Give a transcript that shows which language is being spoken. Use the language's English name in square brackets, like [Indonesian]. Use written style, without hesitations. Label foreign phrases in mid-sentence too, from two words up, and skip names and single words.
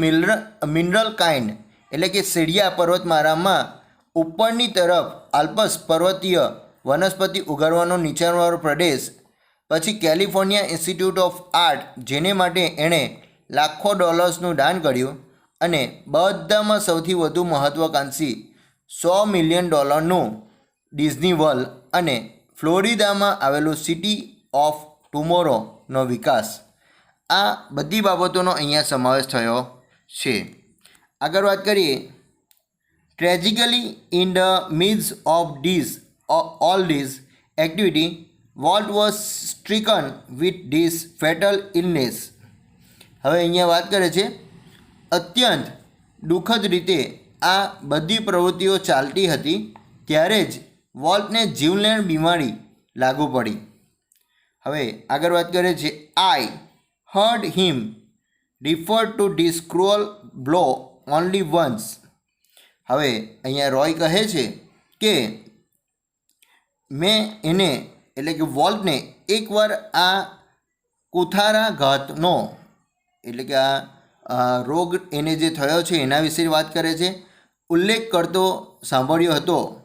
[Gujarati] મિનરલ કાઇન્ડ એટલે કે સીડિયા પર્વતમાળામાં ઉપરની તરફ આલ્પ્સ પર્વતીય વનસ્પતિ ઉગાડવાનો નીચાણવાળો પ્રદેશ, પછી કેલિફોર્નિયા ઇન્સ્ટિટ્યૂટ ઓફ આર્ટ જેને માટે એણે લાખો ડોલર્સનું દાન કર્યું, અને બધામાં સૌથી વધુ મહત્વાકાંક્ષી $100 million ડિઝની વર્લ્ડ અને ફ્લોરિડામાં આવેલું સિટી ઓફ ટુમોરોનો વિકાસ. આ બધી બાબતોનો અહીંયા સમાવેશ થયો છે. આગળ વાત કરીએ, [English] tragically in the midst of all this activity, Walt was stricken with this fatal illness. [Gujarati] હવે અહીંયા વાત કરે છે, અત્યંત દુઃખદ રીતે આ બધી પ્રવૃત્તિઓ ચાલતી હતી ત્યારે જ વોલ્ટને જીવલેણ બીમારી લાગુ પડી. હવે આગળ વાત કરે છે, [English] I heard him refer to this cruel blow only once. [Gujarati] હવે અહીંયા રોય કહે છે કે મેં એને એટલે કે વોલ્ટને એકવાર આ કુઠારાઘાતનો એટલે કે આ રોગ એને જે થયો છે એના વિશે વાત કરે છે, ઉલ્લેખ કરતો સાંભળ્યો હતો.